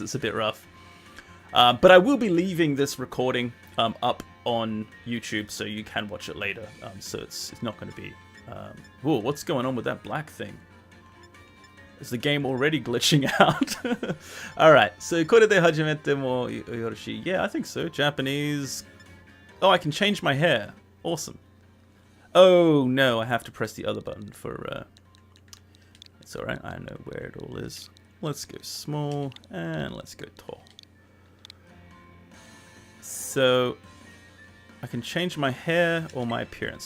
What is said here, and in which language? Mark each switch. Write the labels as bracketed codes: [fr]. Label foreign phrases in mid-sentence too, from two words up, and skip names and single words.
[en] It's a bit rough. But I will be leaving this recording up on YouTube so you can watch it later. So it's not going to be... whoa, what's going on with that black thing? Is the game already glitching out? Alright, so [ja] これで始めてもよろしい? [en] Yeah, I think so. Japanese. Oh, I can change my hair. Awesome. Oh, no, I have to press the other button for... It's alright, I know where it all is. Let's go small, and let's go tall. So, I can change my hair or my appearance.